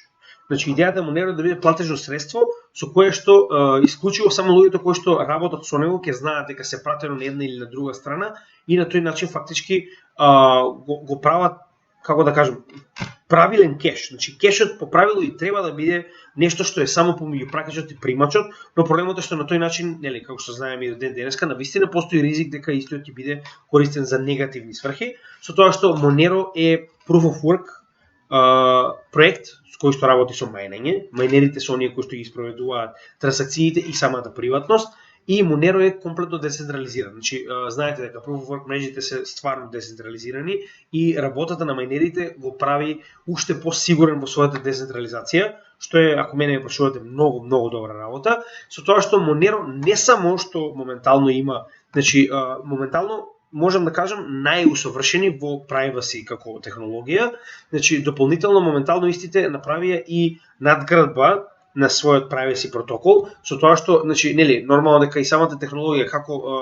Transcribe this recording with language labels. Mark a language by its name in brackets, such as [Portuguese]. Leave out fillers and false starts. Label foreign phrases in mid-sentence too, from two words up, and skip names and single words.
[Macedonian] Значи идејата на Monero е да биде платежно средство со кое што исклучиво само луѓето кои што работат со него ќе знаат дека се пратено на една или на друга страна и на тој начин фактички го прават, како да кажам, правилен кеш. Значи кешот по правило и треба да биде нешто што е само помеѓу пракачот и примачот, но проблемот е што на тој начин, нели, како што знаеме и до ден денеска, навистина постои ризик дека истиот ќе биде користен за негативни сфрхи, со тоа што Monero е [English] proof of work [Macedonian] проект кој што работи со мајнење. Мајнерите се оние кои што ги спроведуваат трансакциите и самата приватност и Monero е комплетно децентрализиран. Значи, знаете дека [English] Proof of Work [Macedonian] мрежите се стварно децентрализирани и работата на майнерите го прави уште посигурен во својата децентрализација, што е, ако мене ме прашувате, многу добра работа, со тоа што Monero не само што моментално има, значи моментално можам да кажам најусовршени во privacy како технологија, значи дополнително моментално истите направија и надградба на својот privacy протокол, со тоа што, значи, нели, нормално дека и самата технологија како